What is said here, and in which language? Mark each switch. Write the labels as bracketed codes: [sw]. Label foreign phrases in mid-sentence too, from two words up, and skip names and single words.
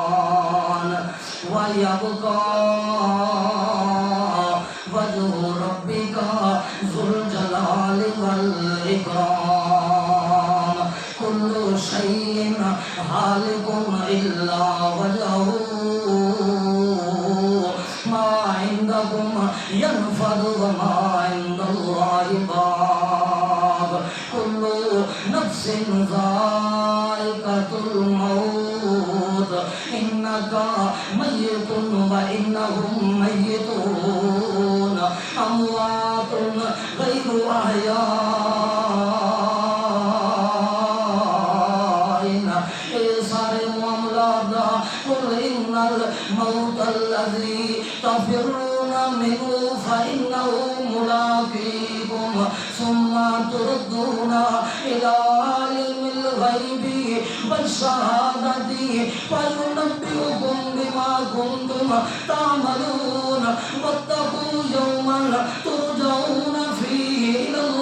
[ar] وَيَبْقَى وَجْهُ رَبِّكَ ذُو الْجَلَالِ وَالْإِكْرَامِ كُلُّ شَيْءٍ هَالِكٌ إِلَّا وَجْهَهُ مَا عِندَكُمْ يَنْفَدُ وَمَا عِندَ اللَّهِ بَاقٍ كُلُّ نَفْسٍ ذَائِقَةٌ فإنهم ميتون أموات غير أحياء [pa] اے سارے معاملات [ar] دا قل إن الموت الذي تفرون منه فإنه ملاقيكم ثم تردون إلى عالم الغيب والشهادة فينبئكم بما كنتم تعملون واتقوا يوما ترجعون فيه إلى